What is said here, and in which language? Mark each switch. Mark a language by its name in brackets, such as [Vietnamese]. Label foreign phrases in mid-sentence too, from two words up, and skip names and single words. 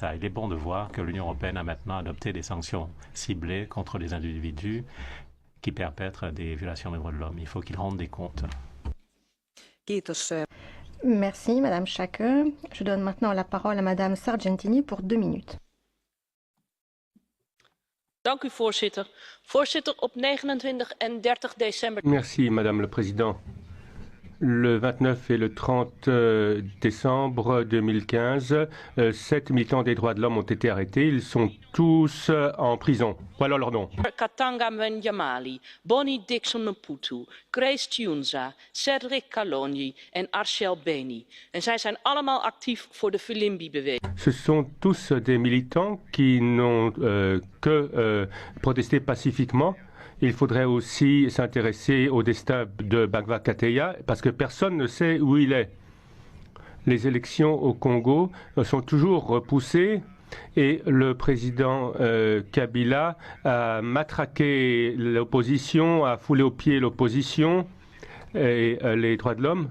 [French] Il est bon de voir que l'Union européenne a maintenant adopté des sanctions ciblées contre les individus qui perpètrent des violations des droits de l'homme. Il faut qu'ils rendent des comptes. Merci, Madame Schaake. Je donne maintenant la parole à Madame Sargentini pour 2 minutes. [Dutch] Dank u, voorzitter. Voorzitter, op 29 en 30 december... [French] Merci, Madame le Président. Le 29 et le 30 décembre 2015, 7 militants des droits de l'homme ont été arrêtés. Ils sont tous en prison. Voilà leur nom. Katanga Mwenjamali, Bonnie Dixon Maputo, Grace Tunza, Cedric Kalonji en Arshel Beni. [Dutch] En zij zijn allemaal actief voor de Filimbi-beweging. [French] Ce sont tous des militants qui n'ont que protesté pacifiquement. Il faudrait aussi s'intéresser au destin de Bagva Kateya parce que personne ne sait où il est. Les élections au Congo sont toujours repoussées et le président Kabila a matraqué l'opposition, a foulé aux pieds l'opposition et les droits de l'homme.